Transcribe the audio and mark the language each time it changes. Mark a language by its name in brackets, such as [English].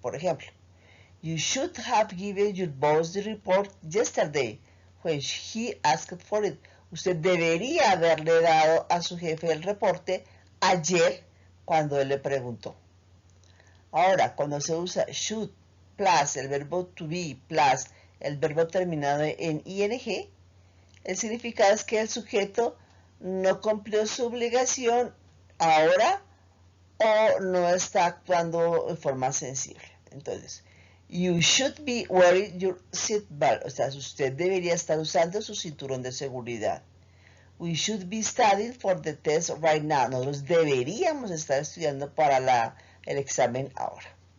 [Spanish] Por ejemplo, [English] you should have given your boss the report yesterday when he asked for it. [Spanish] Usted debería haberle dado a su jefe el reporte ayer cuando él le preguntó. Ahora, cuando se usa should plus el verbo to be plus el verbo terminado en ing, el significado es que el sujeto no cumplió su obligación ahora o no está actuando de forma sensible. Entonces, [English] you should be wearing your seatbelt. [Spanish] O sea, usted debería estar usando su cinturón de seguridad. [English] We should be studying for the test right now. [Spanish] Nosotros deberíamos estar estudiando para el examen ahora.